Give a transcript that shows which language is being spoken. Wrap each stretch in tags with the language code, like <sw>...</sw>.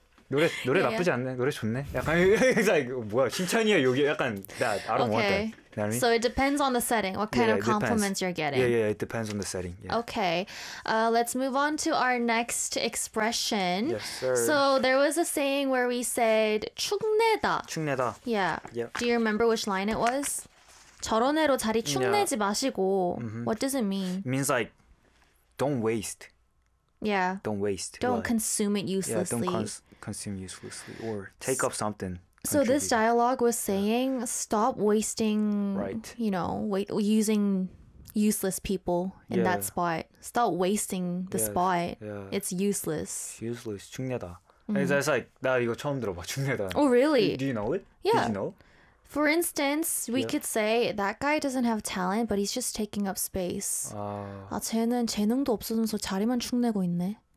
<ko>노래 나쁘지 않네. 노래 좋네.</ko> <en>약간, it's like, 뭐야, 칭찬이야, 여기. 약간, that. I don't want that. You know what I mean? So it depends on the setting, what kind of compliments you're getting. Yeah, yeah, it depends on the setting. Yeah. Okay. Let's move on to our next expression. Yes, sir. So there was a saying where we said, 축내다. 축내다. Yeah. Yep. Do you remember which line it was?</en> <ko>저런애로 자리 축내지 마시고.</ko> <en>Mm-hmm. What does it mean? It means like, don't waste. Yeah. Don't waste. Don't consume it uselessly. Yeah, don't consume uselessly. Or take up something. So this dialogue was saying, stop wasting, you know, using useless people in that spot. Stop wasting the spot. Yeah. It's useless. Useless. 죽내다. It's like,</en> <ko>나 이거 처음 들어봐.</ko> <en>죽내다. Oh, really? Do you know it? Yeah. Did you know? For instance, we could say, that guy doesn't have talent, but he's just taking up space.</en> <ko>아, 쟤는 재능도 없어서 자리만 죽내고 있네.</ko>